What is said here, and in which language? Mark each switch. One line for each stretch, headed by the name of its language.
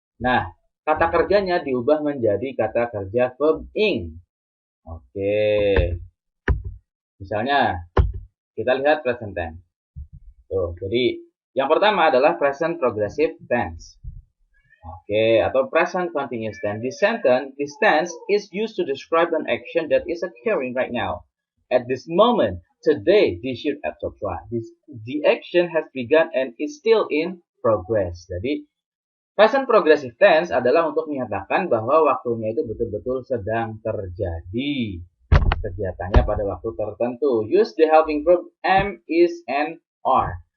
Indonesian: Nah, kata kerjanya diubah menjadi kata kerja verb ing. Oke. Misalnya, kita lihat present tense. Tuh, jadi yang pertama adalah present progressive tense. Oke, atau present continuous tense.
English: This tense is used to describe an action that is occurring right now. At this moment, today, this year, etc. The action has begun and is still in progress.
Indonesian: Jadi, Present progressive tense adalah untuk menyatakan bahwa waktunya itu betul-betul sedang terjadi. Kegiatannya pada waktu tertentu.
English: Use the helping verb am, is, and are.